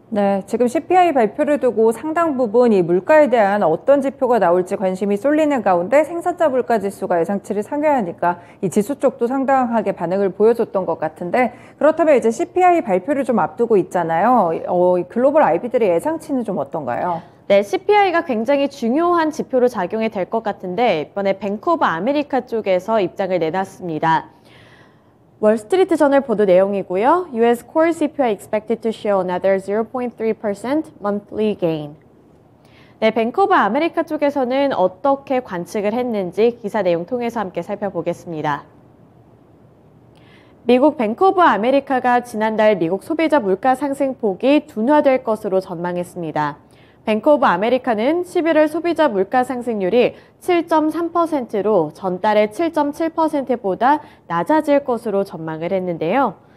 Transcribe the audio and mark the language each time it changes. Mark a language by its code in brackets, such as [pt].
[ko] 네, 지금 CPI 발표를 두고 상당 부분 이 물가에 대한 어떤 지표가 나올지 관심이 쏠리는 가운데 생산자 물가 지수가 예상치를 상회하니까 이 지수 쪽도 상당하게 반응을 보여줬던 것 같은데 그렇다면 이제 CPI 발표를 좀 앞두고 있잖아요. 글로벌 IB들의 예상치는 좀 어떤가요? 네, CPI가 굉장히 중요한 지표로 작용이 될 것 같은데 이번에 뱅크 오브 아메리카 쪽에서 입장을 내놨습니다. 월스트리트 저널 보도 내용이고요. [en] US core CPI expected to show another 0.3% monthly gain. [ko] 네, 뱅크 오브 아메리카 쪽에서는 어떻게 관측을 했는지 기사 내용 통해서 함께 살펴보겠습니다. 미국 뱅크 오브 아메리카가 지난달 미국 소비자 물가 상승폭이 둔화될 것으로 전망했습니다. 뱅크 오브 아메리카는 11월 소비자 물가 상승률이 7.3%로 전달의 7.7%보다 낮아질 것으로 전망을 했는데요.